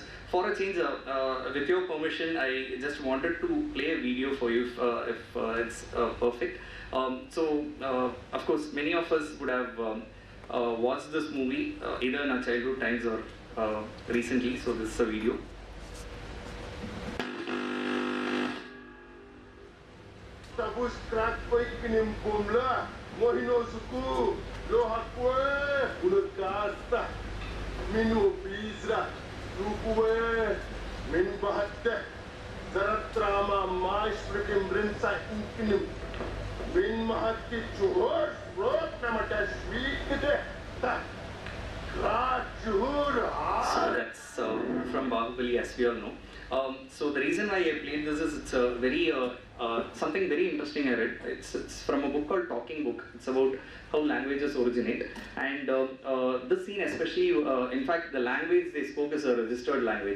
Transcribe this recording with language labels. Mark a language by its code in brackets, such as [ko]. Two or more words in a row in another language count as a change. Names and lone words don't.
[en] For a change, with your permission, I just wanted to play a video for you if it's perfect. Of course, many of us would have watched this movie either in our childhood times or recently. So this is a video. Tabus krak koi kinim bomla mohino suku lohakwe ulukasta minu bizra rukwe min bahatte zaratrama mais prekim brinsa kinim min mahatti chuhor rot namata shwikite ta So that's from Bahubali, as we all know. So the reason why I played this is it's a very something very interesting I read. It's from a book called Talking Book. It's about how languages originate, and this scene especially, in fact, the language they spoke is a registered language.